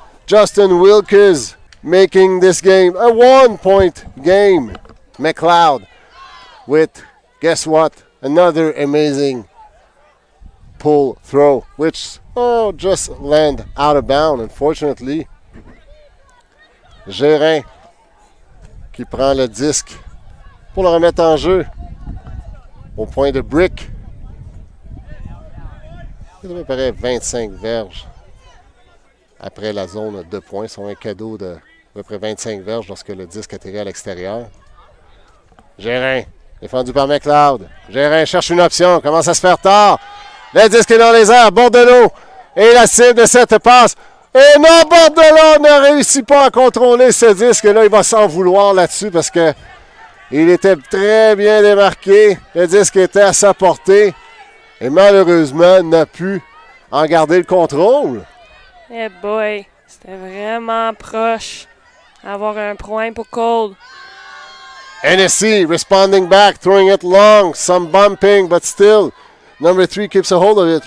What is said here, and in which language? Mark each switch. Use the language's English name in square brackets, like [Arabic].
[English] Justin Wilkes making this game a 1-point game. McLeod with, guess what? Another amazing pull throw, which just land out of bounds, unfortunately. [French] Gérin qui prend le disque pour le remettre en jeu au point de brick. Il devrait paraître 25 verges après la zone de points. C'est un cadeau de à peu près 25 verges lorsque le disque atterrit à l'extérieur. Gérin, défendu par McLeod. Gérin cherche une option, commence à se faire tard. Le disque est dans les airs, Bordelot et la cible de cette passe. Et non, Bordelot ne réussit pas à contrôler ce disque-là. Il va s'en vouloir là-dessus parce que il était très bien démarqué. Le disque était à sa portée. Et malheureusement, n'a pu en garder le contrôle. Eh boy, c'était vraiment proche d'avoir un point pour Qold. [English] NSC responding back, throwing it long. Some bumping, but still. Number 3 keeps a hold of it.